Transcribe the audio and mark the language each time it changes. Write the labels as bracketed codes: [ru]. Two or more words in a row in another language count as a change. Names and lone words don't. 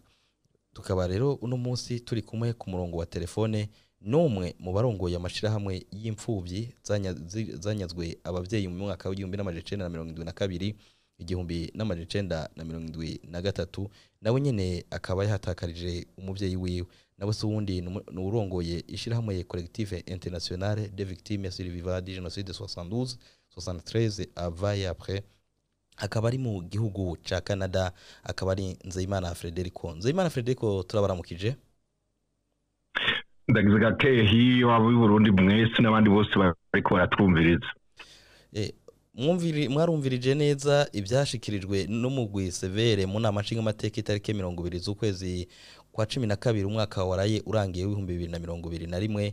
[rn] Tukaba rero uno munsi turi kumwe ku murongo wa telefone n'umwe mu barongoye amashirahamwe y'imfuvyi zanyazwe abavyeyi mu mwaka w'igihumbi n'amajana nawe nyene akaba yahatakarije umuvyeyi wiwe. Nawe se wundi n'urongoye ishirahamwe Correctif Internatinale des victimes survivantes du génocide de 72-73 avant et après, akaba ari mu gihugu ca Canada, akaba ari Nzeyimana Frederic. Nzeyimana Frederic, turabaramukije. Ndagize gakehi wabo y'Uburundi mwese n'abandi bose bariko baratwumviriza. Mwarumvirije neza ibyashikirijwe n'umugwi severe mu nama nshingamateka itariki 20 z'ukwezi kwa 12 umwaka waraye urangiye w'2021.